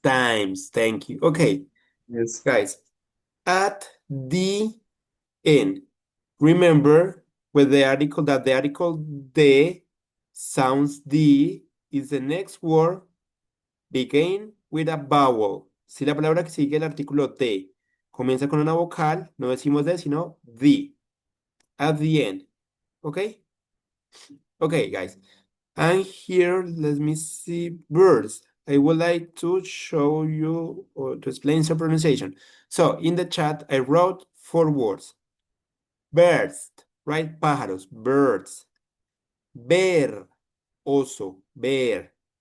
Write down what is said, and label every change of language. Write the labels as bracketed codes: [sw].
[en] Thank you. Okay. Yes. Guys, at the end, remember with the article that the article de sounds the is the next word begin with a vowel. [es] Si la palabra que sigue el artículo de comienza con una vocal, no decimos de, sino the. [en] At the end. Okay? Okay, guys. And here, let me see birds. I would like to show you or to explain some pronunciation. So in the chat, I wrote 4 words. Birds, right? Pájaros, birds. Bear, oso, bear.